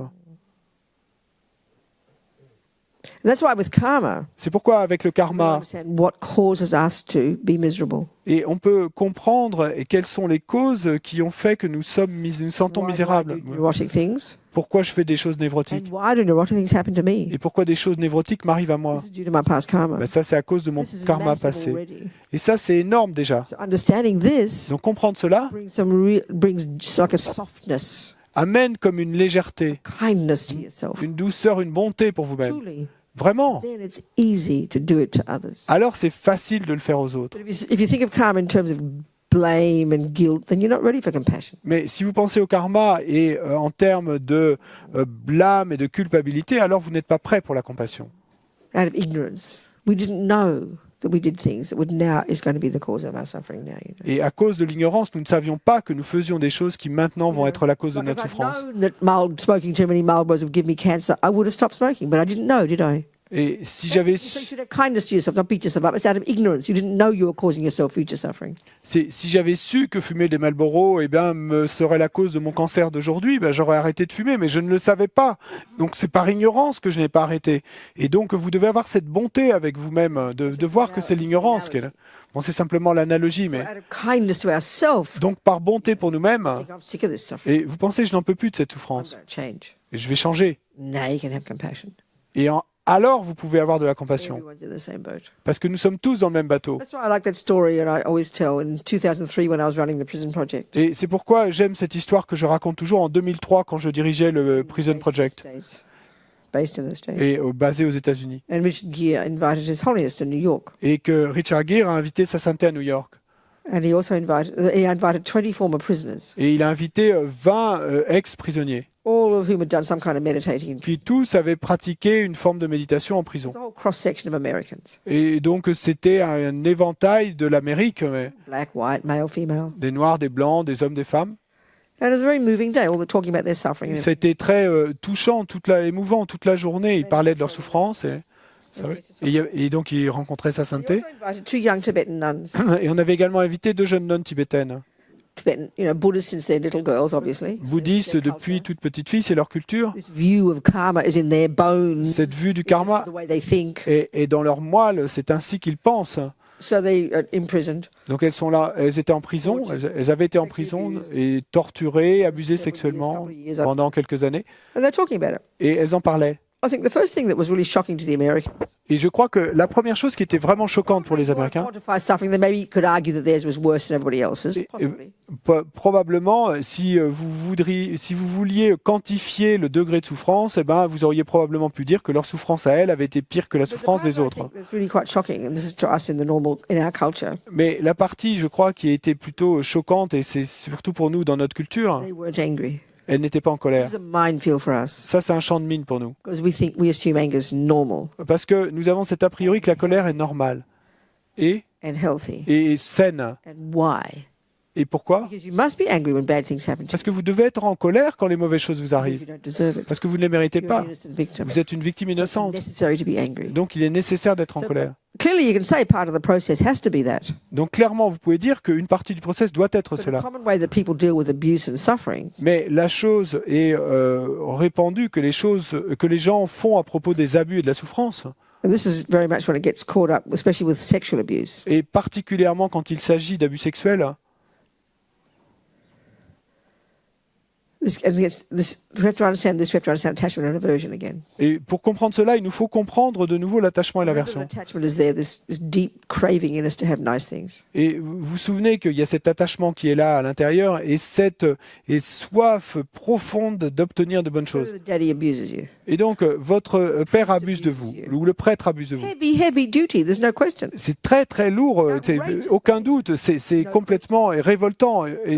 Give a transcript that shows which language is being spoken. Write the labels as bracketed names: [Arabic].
[English] And that's why with karma, [French] C'est pourquoi avec le [English] we [French] karma, [English] understand what causes us to be miserable. [French] et on peut comprendre quelles sont les causes qui ont fait que nous sentons [English] Why do I [French] misérables. [English] do neurotic things? [French] Pourquoi je fais des choses [English] And [French] névrotiques [English] why do neurotic things happen to me? [French] et pourquoi des choses névrotiques m'arrivent à moi. [English] This is due to my past karma. [French] Ben ça, c'est à cause de mon [English] This is [French] karma [English] massive [French] passé. [English] already. [French] Et ça, c'est énorme déjà. [English] So understanding this [French] Donc comprendre cela [English] brings just like a softness, [French] amène comme une légèreté, [English] kindness to yourself. [French] une douceur, une bonté pour vous-même. [English] Truly, [French] Vraiment. [English] then it's easy to do it to others. [French] Alors c'est facile de le faire aux autres. [English] But if you think of karma in terms of blame and guilt, then you're not ready for compassion. [French] Mais si vous pensez au karma et en termes de blâme et de culpabilité, alors vous n'êtes pas prêt pour la compassion. [English] Out of ignorance, we didn't know that we did things that would now is going to be the cause of our suffering now. You know? [French] Et à cause de l'ignorance, nous ne savions pas que nous faisions des choses qui maintenant vont être la cause de [English] Like [French] notre [English] if I'd [French] souffrance. [English] known that smoking too many Marlboros would give me cancer, I would have stopped smoking, but I didn't know, did I? [French] Et si j'avais [English] So you should have kindness to yourself, don't beat yourself up. It's out of ignorance. You didn't know you were causing yourself future suffering. [French] si j'avais su que fumer des Marlboro me serait la cause de mon cancer d'aujourd'hui, ben, j'aurais arrêté de fumer, mais je ne le savais pas. Donc c'est par ignorance que je n'ai pas arrêté. Et donc vous devez avoir cette bonté avec vous-même de voir que c'est l'ignorance qu'elle. Bon, c'est simplement l'analogie, mais [English] Out of kindness to ourselves, [French] donc par bonté pour nous-mêmes. [English] I think I'm sick of this suffering. [French] Et vous pensez, je n'en peux plus de cette [English] I'm [French] souffrance. [English] going to change. [French] Et je vais changer. [English] Now you can have compassion. [French] Et alors vous pouvez avoir de la compassion. [English] Everyone's in the same boat. [French] Parce que nous sommes tous dans le même bateau. [English] That's why I like that story, and I always tell. In 2003, when I was running the prison project, [French] Et c'est pourquoi j'aime cette histoire que je raconte toujours en 2003 quand je dirigeais le Prison Project, [English] based in the States. [French] et basé aux États-Unis. [English] And Richard Gere invited His Holiness to New York, [French] Et que Richard Gere a invité sa sainteté à New York. [English] and he invited 20 former prisoners, [French] Et il a invité 20 ex-prisonniers, [English] all of whom had done some kind of meditating. [French] qui tous avaient pratiqué une forme de méditation en prison. [English] It's a whole cross section of Americans: [French] Et donc c'était un éventail de l'Amérique, [English] black, white, male, female. [French] des Noirs, des Blancs, des hommes, des femmes. [English] And it was a very moving day, all the talking about their suffering. [French] C'était très touchant, émouvant toute la journée. Ils parlaient de leur souffrance. Et donc, ils rencontraient sa [English] We [French] sainteté. [English] also invited 2 young Tibetan nuns, [French] Et on avait également invité 2 jeunes nonnes tibétaines, [English] Tibetan, Buddhists since they're little girls, obviously. So [French] bouddhistes [English] their [French] depuis [English] culture. [French] toute petite fille, c'est leur culture. [English] This view of karma is in their bones. [French] Cette vue du [English] It's just [French] karma [English] the way they think. [French] est dans leur moelle, c'est ainsi qu'ils pensent. [English] So they are imprisoned. [French] Donc elles sont là, elles étaient en prison, elles avaient été en prison et torturées, abusées sexuellement pendant quelques années, [English] And they're talking about it. [French] et elles en parlaient. [English] I think the first thing that was really shocking to the Americans, [French] Et je crois que la première chose qui était vraiment choquante pour les Américains, [English] quantify suffering, then maybe you could argue that theirs was worse than everybody else's. Possibly. [French] probablement, si vous vouliez quantifier le degré de souffrance, eh ben, vous auriez probablement pu dire que leur souffrance à elles avait été pire que la [English] But the [French] souffrance [English] part [French] des [English] I [French] autres. [English] think that's really quite shocking, and this is to us in our culture. [French] Mais la partie, je crois, qui a été plutôt choquante, et c'est surtout pour nous dans notre culture, [English] They weren't angry. [French] elle n'était pas en [English] This [French] colère. [English] is a minefield for us [French] Ça, c'est un champ de mine pour nous. [English] because we assume anger is normal [French] Parce que nous avons cet a priori que la colère est normale et, [English] and healthy. [French] et saine. [English] And why? [French] Et pourquoi? [English] Because you must be angry when bad things happen to [French] Parce que vous devez être en colère quand les mauvaises choses vous [English] you if [French] arrivent. [English] you don't deserve it. [French] Parce que vous ne les méritez [English] You're an [French] pas. [English] innocent victim. [French] Vous êtes une victime [English] So it's [French] innocente. [English] necessary to be angry. [French] Donc il est nécessaire d'être en [English] So- [French] colère. [English] Clearly, you can say part of the process has to be that. [French] Donc clairement, vous pouvez dire qu'une partie du process doit être [English] But the [French] cela. [English] common way that people deal with abuse and suffering [French] Mais la chose est répandue que les gens font à propos des abus et de la souffrance, [English] and this is very much when it gets caught up, especially with sexual abuse. [French] et particulièrement quand il s'agit d'abus sexuels, [English] We have to understand this. We have to understand attachment and aversion again. [French] et pour comprendre cela, il nous faut comprendre de nouveau l'attachement et [English] Remember [French] l'aversion. [English] that attachment is there. This deep craving in us to have nice things. [French] Et vous vous souvenez qu'il y a cet attachement qui est là à l'intérieur et cette soif profonde d'obtenir de bonnes [English] So [French] choses. [English] the daddy abuses you. [French] Et donc, votre père abuse de vous, ou le prêtre abuse de vous. [English] Heavy duty. There's no question. [French] C'est très très lourd, aucun doute, c'est complètement révoltant, et